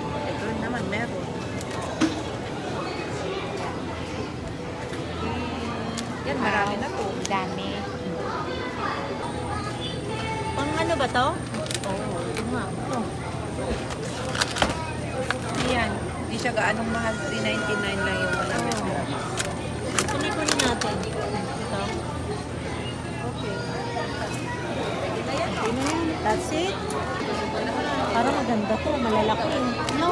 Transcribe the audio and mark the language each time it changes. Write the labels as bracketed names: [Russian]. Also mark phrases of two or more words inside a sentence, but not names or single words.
[Filipino] Ito naman meron. Yan, marami na to. Dami. Pang ano ba to? Oo. Ito nga. Ito. Yan. Hindi siya gaanong mahal. 399 lang yung mga meron. Kunin natin. Ito. Okay. [English] That's it. [Filipino] Parang maganda to. Malalaki. No.